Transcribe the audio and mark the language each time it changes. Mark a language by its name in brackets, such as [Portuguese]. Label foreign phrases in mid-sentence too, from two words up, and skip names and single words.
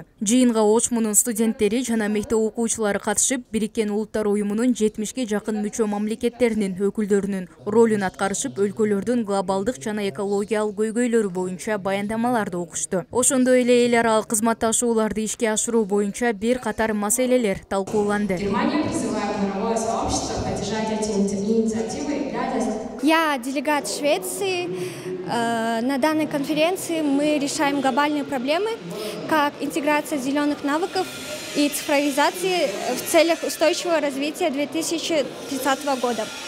[Kyrgyz] Жыйынга Ош мунун студенттери жана мектеп окуучулары катышып, Бириккен Улуттар уюмунун 70ге жакын мүчө мамлекеттеринин өкүлдөрүнүн ролун аткарышып, өлкөлөрдүн глобалдык жана экологиялык көйгөйлөрү боюнча баяндамаларды окушту. Ошондой эле эл аралык кызматташууларды ишке ашыруу боюнча бир катар маселелер талкууланды. [Russian] Германия призывает мировое сообщество поддержать эти инициативы. Я делегат Швеции. На данной конференции мы решаем глобальные проблемы, как интеграция зеленых навыков и цифровизации в целях устойчивого развития 2030 года.